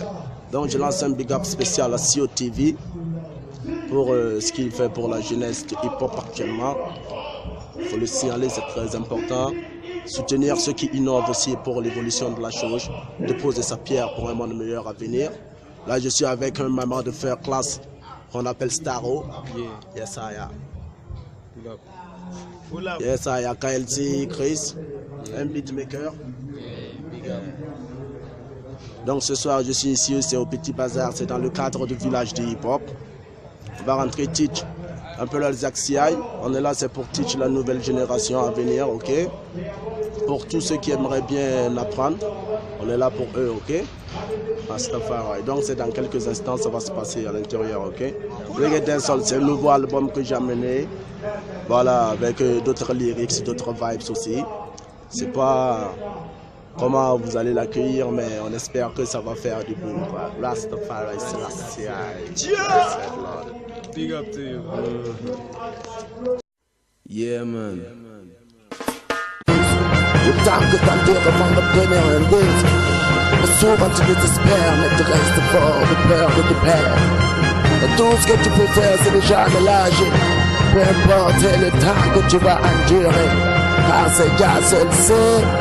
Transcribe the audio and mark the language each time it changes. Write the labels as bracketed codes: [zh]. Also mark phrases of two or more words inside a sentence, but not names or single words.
[fr] Donc je lance un [en] big up [fr] spécial à CO TV pour ce qu'il fait pour la jeunesse de hip-hop actuellement. Il faut le signaler, c'est très important. Soutenir ceux qui innovent aussi pour l'évolution de la chose, déposer sa pierre pour un monde meilleur à venir. Là, je suis avec un maman de faire classe qu'on appelle Staro. [en] Yes, I am. Yes, I am. [fr] KLT, Chris, un beatmaker. Donc ce soir, je suis ici, c'est au Petit Bazar, c'est dans le cadre du village du hip-hop. On va rentrer teach un peu les CI. On est là, c'est pour teach la nouvelle génération à venir, ok? Pour tous ceux qui aimeraient bien apprendre, on est là pour eux, ok? Donc c'est dans quelques instants, ça va se passer à l'intérieur, ok? Reggae Dancehall, c'est un nouveau album que j'ai amené. Voilà, avec d'autres lyrics, d'autres vibes aussi. C'est pas comment vous allez l'accueillir, mais on espère que ça va faire du boom, quoi. [en] Rastafari, c'est big up to you. Yeah, man. [fr] Le temps que t'endures avant d'obtenir un but, souvent tu désespères, mais tu restes fort de peur de te perdre. Et tout ce que tu peux faire, c'est déjà de lâcher. Peu importe le temps que tu vas endurer, car c'est déjà seul c'est.